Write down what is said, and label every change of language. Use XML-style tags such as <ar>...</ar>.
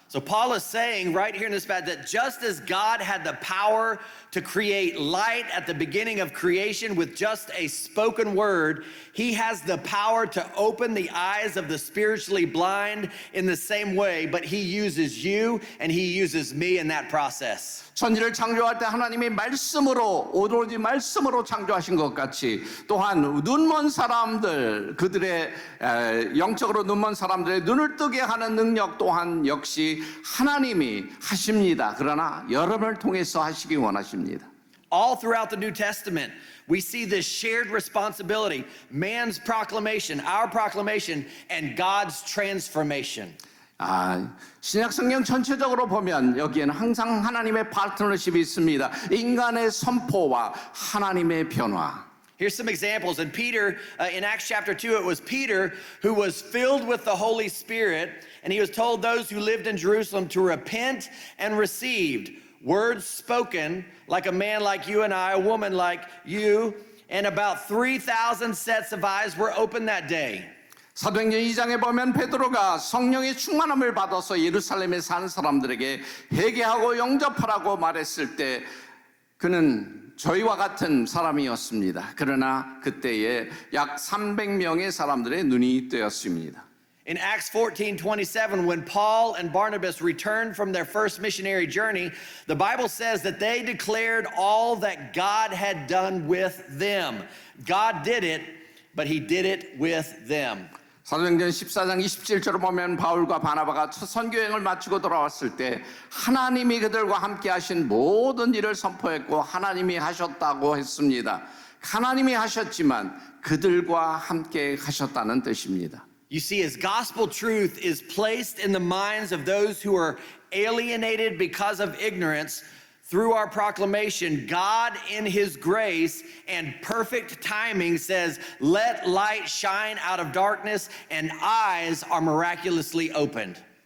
<en>So Paul is saying right here in this passage that just as God had the power to create light at the beginning of creation with just a spoken word, he has the power to open the eyes of the spiritually blind in the same way, but he uses you and he uses me in that process.</en> <ko>천지를 창조할 때 하나님이 말씀으로 오로지 말씀으로 창조하신 것 같이 또한 눈먼 사람들 그들의 영적으로 눈먼 사람들의 눈을 뜨게 하는 능력 또한 역시 하나님이 하십니다. 그러나 여러분을 통해서 하시기 원하십니다.</ko> <en>All throughout the New Testament, we see this shared responsibility, man's proclamation, our proclamation, and God's transformation.</en> <ko>신약 성경 전체적으로 보면 여기에는 항상 하나님의 파트너십이 있습니다. 인간의 선포와 하나님의 변화.</ko> <en>Here's some examples. In Peter, in Acts chapter 2, it was Peter who was filled with the Holy Spirit, and he was told those who lived in Jerusalem to repent and received words spoken like a man like you and I, a woman like you, and about 3,000 sets of eyes were opened that day.</en> <ko>사도행전 2장에 보면 베드로가 성령의 충만함을 받아서 예루살렘에 사는 사람들에게 회개하고 영접하라고 말했을 때 그는 저희와 같은 사람이었습니다. 그러나 그때에 약 300명의 사람들의 눈이 뜨였습니다.</ko> <en>In Acts 14:27, when Paul and Barnabas returned from their first missionary journey, the Bible says that they declared all that God had done with them. God did it, but he did it with them.</en> <ko>사도행전 14장 27절을 보면 바울과 바나바가 첫 선교행을 마치고 돌아왔을 때 하나님이 그들과 함께 하신 모든 일을 선포했고 하나님이 하셨다고 했습니다. 하나님이 하셨지만 그들과 함께 하셨다는 뜻입니다.</ko> <en>You see, as gospel truth is placed in the minds of those who are alienated because of ignorance, through our proclamation, God in his grace and perfect timing says, let light shine out of darkness, and eyes are miraculously opened.</en>